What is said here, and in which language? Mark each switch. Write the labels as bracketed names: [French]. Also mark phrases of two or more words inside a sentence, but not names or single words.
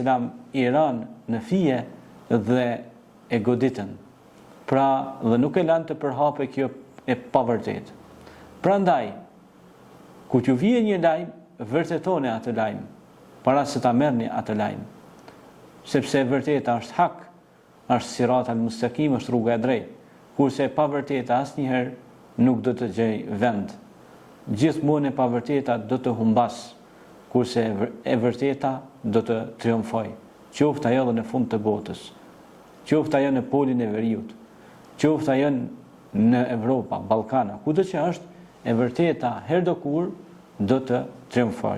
[Albanian] i ranë në fije dhe e goditën. Pra, dhe nuk e lanë të përhape kjo e pavërtet. Prandaj, ku t'ju vije një lajm, vërtetoni atë lajm, para se ta merrni atë lajm. Sepse e vërteta është hak, është [Arabic] الصراط المستقيم, [Albanian] është rruga e drejtë, kurse e pavërteta asnjëherë nuk do të gjej vend. Gjithmonë e pavërteta do të humbas, kurse e vërteta do të triumfoj. Qoftë ajo në fund të botës, qoftë ajo në polin e veriut, qoftë ajo në Evropa, Ballkana, kudo që është, e vërteta herdokur do të triumfoj.